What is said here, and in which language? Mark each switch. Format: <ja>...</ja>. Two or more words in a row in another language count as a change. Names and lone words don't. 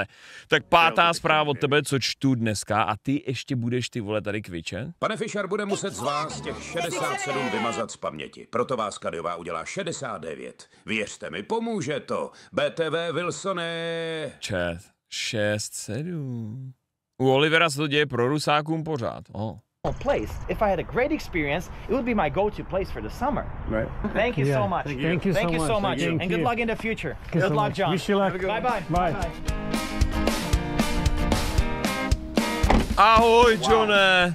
<cs>Tak pátá zpráva od tebe, co čtu dneska, a ty ještě budeš ty vole tady kvičet? Pane Fischer bude muset z vás těch 67 vymazat z paměti. Proto vás Kadiová udělá 69. Věřte mi, pomůže to. BTV Wilsone. Chat, 6-7. U Olivera se to děje pro Rusákům pořád.</cs> <en>Place. If I had a great experience, it would be my go-to place for the summer. Right. Thank you so much. Thank you so much. And good luck in the future. Good luck, John. Wish you luck. Bye.</en> <cs>Ahoj, Johne.</cs>